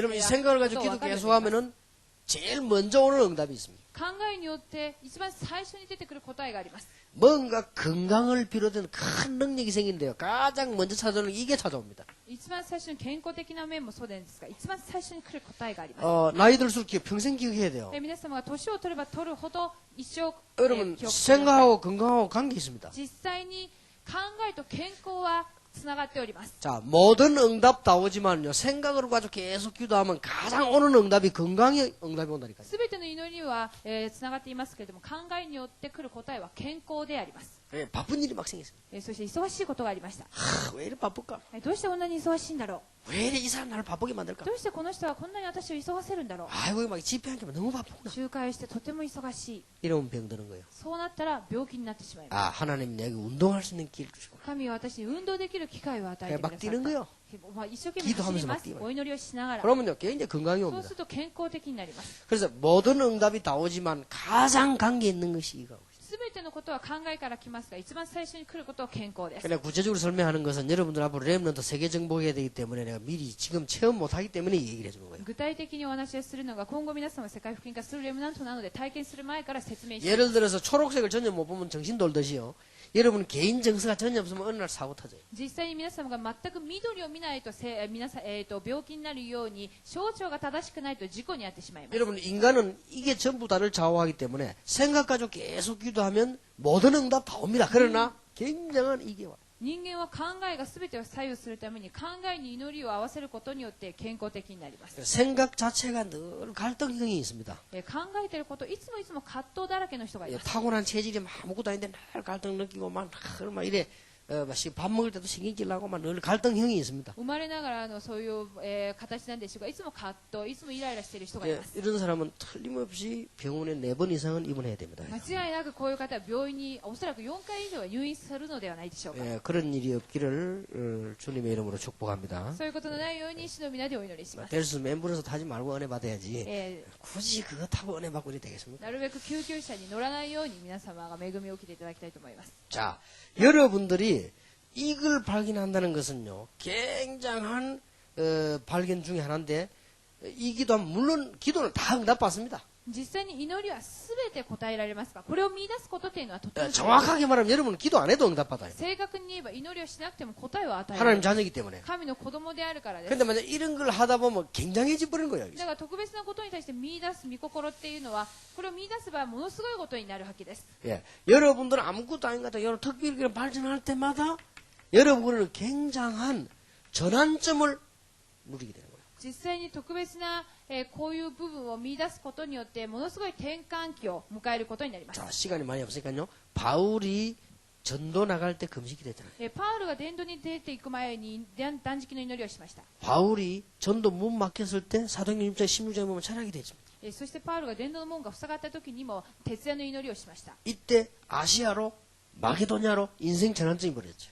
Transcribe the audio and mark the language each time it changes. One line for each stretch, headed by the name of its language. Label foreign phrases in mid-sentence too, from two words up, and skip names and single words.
Korean: 여러분 이
Japanese: や
Korean: 생각을
Japanese: こ
Korean: 가지고
Japanese: とを
Korean: 기도
Japanese: 分かるように
Korean: 계속
Japanese: なります。
Korean: 하면은 제일 먼저 오는 응답이 있습니다.
Japanese: 考えによって一番最初に出てくる答えがあります。
Korean: 뭔가 건강을 비롯한 큰 능력이 생긴대요. 가장 먼저 찾아오는 게 이게 찾아옵니다.
Japanese: 一番最初に健康的な面もそうですが一番最初に来る答えがあります。
Korean: 나이 들수록 평생 기억해야 돼요.
Japanese: 皆様が年を取れば取るほど一生、
Korean: 여러분
Japanese: 記憶してください。
Korean: 생각하고 건강하고 관계 있습니다.
Japanese: 実際に考えと健康はつながっております。
Korean: 자, 모든 응답 다 오지만요. 생각을 가지고 계속 기도하면 가장 오는 응답이 건강의 응답이 온다니까요.
Japanese: すべての祈りは、つながっていますけれども考えによって来る答えは健康であります。
Korean: 예, 바쁜 일이 막 생겼어요.
Japanese: そして忙しいことがありました。
Korean: 왜 이렇게 바쁠까?
Japanese: どうしてこんなに忙しいんだろ
Korean: 왜 이렇게 이 사람 나를 바쁘게 만들까?
Japanese: う。どうしてこの人はこんなに私を急がせるんだろう。
Korean: 아이고 막 집회한 게 너무 바쁘구나.
Japanese: 集会してとても忙しい。
Korean: 이러면 병드는 거예요.
Japanese: そうなったら病気になってしまいます。
Korean: 아 하나님 내게 운동할 수 있는 길을 주시고
Japanese: 神は私に運動できる機会を与えてくださ
Korean: 막
Japanese: っ
Korean: 뛰는
Japanese: た。
Korean: 거요.
Japanese: 一生懸命走ります
Korean: 기도하면서 막 。
Japanese: お祈りをしながら。
Korean: 그러면요 굉장히 건강이
Japanese: そう
Korean: 옵니다.
Japanese: すると健康的になります。
Korean: 그래서 모든 응답이 다 오지만 가장 관계 있는 것이 이거.
Japanese: すべてのことは考えから来ますが、一番最初に来ることは健康です。
Korean: 그냥 구체적으로 설명하는 것은 여러분들 앞으로 렘넌트 세계 정복해야 되기 때문에 내가 미리 지금 체험 못하기 때문에 얘기를 해주는 거예요.
Japanese: 具体的にお話をするのが今後皆さんが世界福音化するレムナントなので体験する前から説明しています。
Korean: 예를 들어서 초록색을 전혀 못 보면 정신 돌듯이요. 여러분 개인 정서가 전혀 없으면 어느 날 사고 터져요.
Japanese: 実際に皆様が全く緑を見ないと皆さん、病気になるように象徴が正しくないと事故に遭ってしまいます。
Korean: 여러분 인간은 이게 전부 다를 좌우하기 때문에 생각 가지고 계속 기도하면 모든 응답 다 옵니다. 그러나 굉장한 이게 와요.
Japanese: 人間は考えが全てを左右するために考えに祈りを合わせることによって健康的になります。
Korean: 생각 자체가 늘 갈등형이 있습니다.
Japanese: 考えていることいつも葛藤だらけの人がいます。
Korean: 타고난 체질이 막 아무것도 아닌데 늘 갈등 느끼고 막 이래 밥 먹을 때도 신경 찔라고 막 늘 갈등형이 있습니다.
Japanese: 生まれながらのそういう、形なんでしょうがいつも葛藤いつもイライラしている人がいます。
Korean: 이런 사람은 틀림없이 병원에 4번 이상은 입원해야 됩니다.
Japanese: 間違いなくこういう方は病院におそらく4回以上は入院するのではないでしょうか。
Korean: 그런 일이 없기를 주님의 이름으로 축복합니다.
Japanese: そういうことのないように主の皆でお祈りします。
Korean: 될 수 있으면 앰뷸런스 타지 말고 은혜 받아야지. え 굳이 그거 타고 은혜 받고 이래 되겠습니까?
Japanese: なるべく救急車に乗らないように皆様が恵みを受けていただきたいと思います。
Korean: 자, 여러분들이 이걸 발견한다는 것은요, 굉장한 발견 중에 하나인데, 이 기도하면 물론 기도는 다 응답받습니다.
Japanese: 実際に祈りは全て答えられますが、これを見出すことというのはとても
Korean: 정확하게 말하면 여러분은 기도 안 해도 응답받아요.
Japanese: 正確に言えば祈りをしなくても答えを与えられ
Korean: 하나님
Japanese: る。
Korean: 자녀이기 때문에.
Japanese: 神の子供であるからです。
Korean: 근데 만약 이런 걸 하다 보면 굉장해져 버리는 거예요.
Japanese: だから特別なことに対して見出す御心っていうのは、これを見出せばものすごいことになるわけです。
Korean: 예. 여러분들은 아무것도 아닌 것 같아요. 여러분 특별히 발전할 때마다 여러분은 굉장한 전환점을 누리게 되는 거예요.
Japanese: 実際に特別な、こういう部分を見出すことによってものすごい転換期を迎えることになります。
Korean: 자, 시간이 많이 없으니까요. 바울이 전도 나갈 때 금식이 됐잖아요.
Japanese: パウルが伝道に出ていく前に断食の祈りをしました。
Korean: 바울이 전도 문 막혔을 때 사도행전 16장에 보면 철학이 됐습니다.
Japanese: そしてパウルが伝道の門が塞がった時にも徹夜の祈りをしました。
Korean: 이때 아시아로 마게도냐로 인생 전환점이 벌어졌죠.